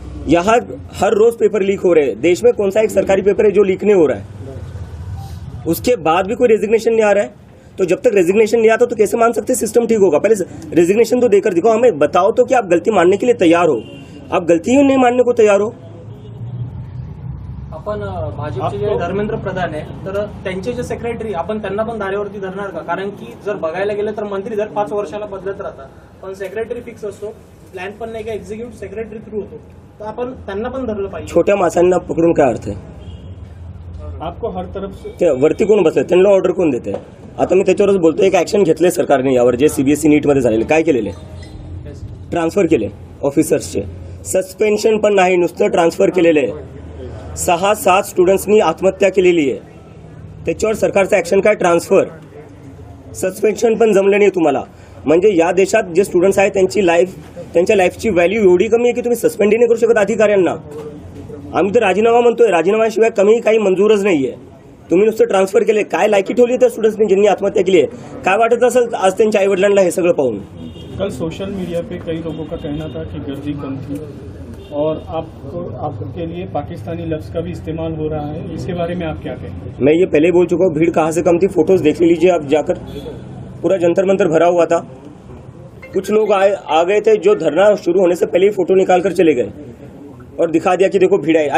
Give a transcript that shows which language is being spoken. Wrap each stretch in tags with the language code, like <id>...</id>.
<hi>यहाँ हर रोज paper leak हो रहे हैं। देश में कौन सा एक सरकारी पेपर है जो लीक नहीं हो रहा है? उसके बाद भी कोई रेजिग्नेशन नहीं आ रहा है। तो जब तक रेजिग्नेशन नहीं आता तो कैसे मान सकते सिस्टम ठीक होगा? पहले रेजिग्नेशन तो देकर दिखाओ, हमें बताओ तो कि आप गलती मानने के लिए तैयार हो। आप गलती ही नहीं मानने को तैयार हो।</hi> <mr>आपण भाजपचे जे धर्मेंद्र प्रधान आहे तर त्यांचे जे सेक्रेटरी आपण त्यांना पण धारेवरती धरणार का? कारण की जर बघायला गेलं तर मंत्री दर 5 वर्षाला बदलत राहतात, पण सेक्रेटरी फिक्स असतो, प्लॅन पण नाही का एक्झिक्युटिव्ह सेक्रेटरी थ्रू होतो, तर आपण त्यांना पण धरलं पाहिजे। छोट्या माणसांना पकडून काय अर्थ आहे?</mr> <hi>आपको हर तरफ से</hi> <mr>ते वरती कोण बसले, त्यांना ऑर्डर कोण देते? आता मी त्याच्यावरच बोलतो, एक ऍक्शन घेतले सरकारने यावर, जे सीबीएसई नीट मध्ये झालेले, काय केलेले? ट्रान्सफर केले ऑफिसर्सचे, सस्पेन्शन पण नाही, नुसतं ट्रान्सफर केलेले। 6-7 स्टुडंट्सनी आत्महत्या केलेली आहे, त्याच्यावर सरकारचं ऍक्शन काय? ट्रान्सफर। सस्पेन्शन पण जमलं नाही तुम्हाला। म्हणजे या देशात जे स्टुडंट्स आहेत त्यांच्या लाईफची व्हॅल्यू एवढी कमी आहे की तुम्ही सस्पेंड नाही करू शकत अधिकाऱ्यांना। आम्ही तर राजीनामा म्हणतोय, राजीनाम्याशिवाय कमी काही मंजूरच नाहीये। तुम्ही नुसतं ट्रान्सफर केले, काय लायकी ठेवली त्या स्टुडंट्सनी ज्यांनी आत्महत्या केली आहे? काय वाटत असेल आज त्यांच्या आईवडिलांना हे सगळं पाहून?</mr> <hi>कल सोशल मीडिया पे कई लोगों का कहना था कि गर्दी कम थी और आपके लिए पाकिस्तानी लफ्ज का भी इस्तेमाल हो रहा है, इसके बारे में आप क्या कहेंगे? मैं ये पहले बोल चुका हूँ, भीड़ कहाँ से कम थी, फोटोज देख लीजिए आप जाकर, पूरा जंतर मंतर भरा हुआ था। कुछ लोग आ गए थे जो धरना शुरू होने से पहले ही फोटो निकाल कर चले गए और दिखा दिया कि देखो भीड़ आई।</hi>